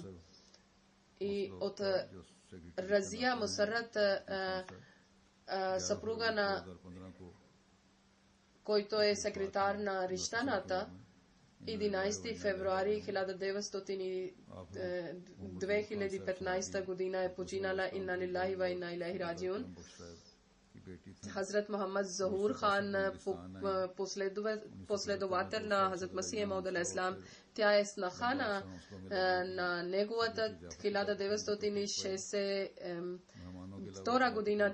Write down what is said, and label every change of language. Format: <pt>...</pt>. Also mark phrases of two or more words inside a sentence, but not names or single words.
<bg>И от Разия Мусаррат, съпруга на който е секретар на Риштаната, 11 февруари 2015 година е починала.</bg> <ar>إنا لله وإنا إليه راجعون.</ar> <bg>Хазрат Мухаммад Захур хан, последовател на Хазрат Масих Мауд алейхиссалам, тя е снаха на неговата 1962 година.</bg>